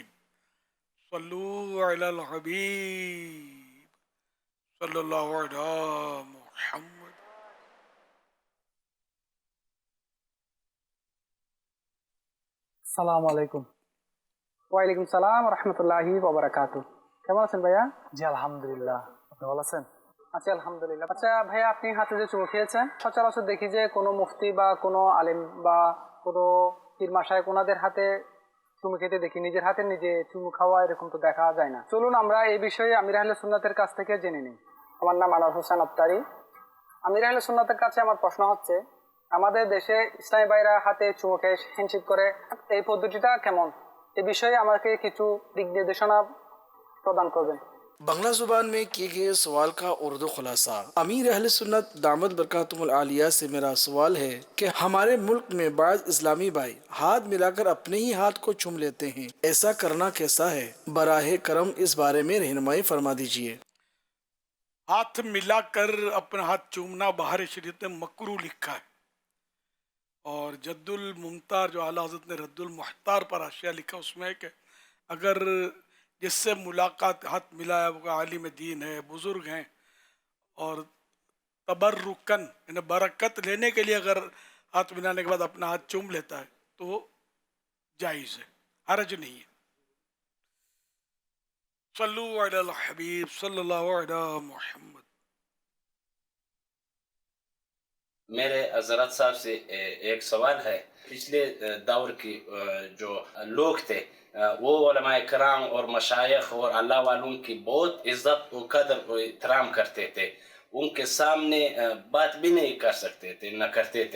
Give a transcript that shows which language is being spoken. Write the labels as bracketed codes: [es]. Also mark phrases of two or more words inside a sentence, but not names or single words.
[ar] صلو علی الحبیب صلی اللہ علی محمد. السلام علیکم. وعلیکم السلام ورحمۃ اللہ وبرکاتہ. [bn] কেমন আছেন ভাইয়া? জি আলহামদুলিল্লাহ, আপনি ভালো আছেন? আচ্ছা আলহামদুলিল্লাহ. আচ্ছা ভাইয়া, আপনি হাতে যে চুমু খেয়েছেন, সচরাচর দেখি যে কোনো মুফতি বা কোনো আলেম বা কোনো পীর মাশায়েখ ওনাদের হাতে চুমু খেতে দেখি, নিজের হাতে নিজে চুমু খাওয়া এরকম তো দেখা যায় না. চলুন আমরা এই বিষয়ে আমির আহলে সুন্নাতের কাছ থেকে জেনে নিই. আমার নাম আনোয়ার হোসেন আফতারি. আমির আহলে সুন্নাতের কাছে আমার প্রশ্ন হচ্ছে, আমাদের দেশে ইসলামী ভাইরা হাতে চুমু খেয়ে হ্যান্ডশেক করে, এই পদ্ধতিটা কেমন? এ বিষয়ে আমাকে কিছু দিক নির্দেশনা প্রদান করবেন. [ur] بنگلہ زبان میں کیے گئے سوال کا اردو خلاصہ. امیر اہل سنت [ar] دامت برکاتہم العالیہ [ur] سے میرا سوال ہے کہ ہمارے ملک میں بعض اسلامی بھائی ہاتھ ملا کر اپنے ہی ہاتھ کو چوم لیتے ہیں، ایسا کرنا کیسا ہے؟ براہ کرم اس بارے میں رہنمائی فرما دیجیے. ہاتھ ملا کر اپنا ہاتھ چومنا باہر شریعت میں مکروہ لکھا ہے، اور جد الممتار جو اعلیٰ حضرت نے رد المحتار پر حاشیہ لکھا اس میں ہے کہ اگر جس سے ملاقات ہاتھ ملایا وہ عالم دین ہے، بزرگ ہیں اور تبرکاً یعنی برکت لینے کے لیے اگر ہاتھ ملانے کے بعد اپنا ہاتھ چوم لیتا ہے تو جائز ہے، حرج نہیں ہے. [ar] صلوا على الحبيب صلى الله عليه محمد. [ur] میرے حضرت صاحب سے ایک سوال ہے. پچھلے دور کی جو لوگ تھے وہ علمائے کرام اور مشائخ اور اللہ والوں کی بہت عزت اور قدر اور احترام کرتے تھے، ان کے سامنے بات بھی نہیں کر سکتے تھے، نہ کرتے تھے.